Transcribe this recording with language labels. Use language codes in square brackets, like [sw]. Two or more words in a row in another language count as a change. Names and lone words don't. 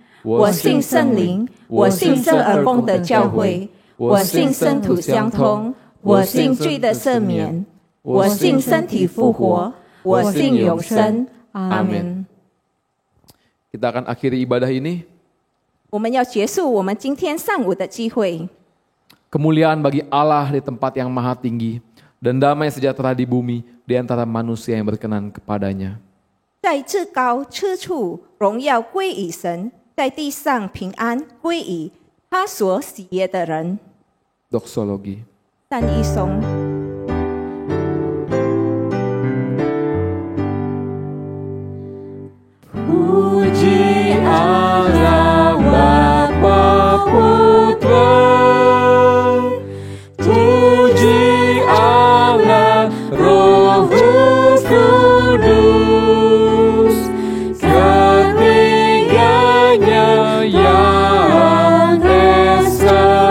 [zh] 我信圣灵，我信圣而公的教会，我信生土相通，我信罪的赦免，我信身体复活，我信永生。阿门。 [id] Kita akan akhiri ibadah ini. [zh] 我们要结束我们今天上午的聚会。 [id] Kemuliaan bagi Allah di tempat yang maha tinggi, dan damai sejahtera di bumi di antara manusia yang berkenan kepadanya. [zh] 在至高之处，荣耀归于神；在地上平安归于他所喜悦的人。 [id] Doxologi. [zh] 赞一颂。 [id] Puji Allah Bapa Putra, puji Allah Roh Kudus, ketiganya yang esa.